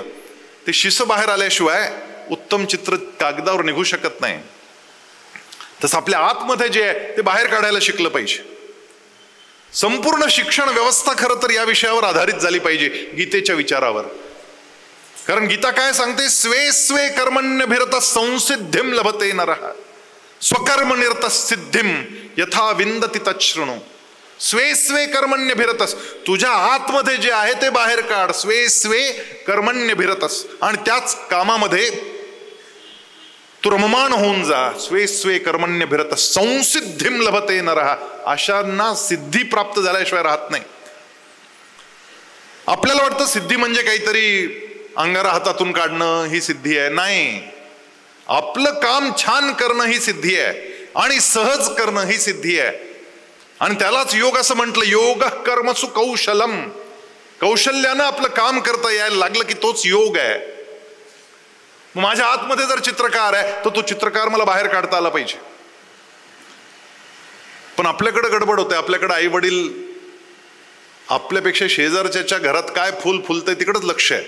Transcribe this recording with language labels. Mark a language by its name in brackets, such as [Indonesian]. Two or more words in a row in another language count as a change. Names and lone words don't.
[Marathi] ते शिसं बाहेर आल्याशिवाय उत्तम चित्र कागदावर निघू शकत नाही. तसं आपल्या आतमध्ये जे आहे ते बाहेर काढायला शिकलं पाहिजे. संपूर्ण शिक्षण व्यवस्था खरं तर या विषयावर आधारित झाली पाहिजे, गीतेच्या विचारावर. कारण गीता काय सांगते, [Sanskrit] स्वे स्वे कर्मण्यभिरत संसिद्धिम लभते नरः स्वकर्मनिरत सिद्धिम यथा विंदती तच्छृणु. स्वे स्वे कर्मण्यभिरतस, [Marathi] तुझ्या आतमध्ये जे आहे ते बाहेर काढ. [Sanskrit] स्वे स्वे कर्मण्यभिरतस, [Marathi] आणि त्याच कामामध्ये तू रममाण होऊन जा. [Sanskrit] स्वे स्वे कर्मण्यभिरतस संसिद्धिम लभते नरः. [Marathi] अशांना सिद्धी प्राप्त झाल्याशिवाय राहत नाही. आपल्याला वाटतं सिद्धी म्हणजे काहीतरी अंगारा हातातून काढणं ही सिद्धी आहे. नाही, आपलं काम छान करणं ही सिद्धी आहे आणि सहज करणं ही सिद्धी आहे. आणि त्यालाच योग असं म्हटलं, [Sanskrit] योग कर्मसु कौशलम. [Marathi] कौशल्यानं आपलं काम करता यायला लागलं की तोच योग आहे. माझ्या आतमध्ये जर चित्रकार आहे तर तो चित्रकार मला बाहेर काढता आला पाहिजे. पण आपल्याकडे गडबड होते. आपल्याकडे आई वडील आपल्यापेक्षा शेजारच्या घरात काय फुल फुलतंय तिकडच लक्ष आहे.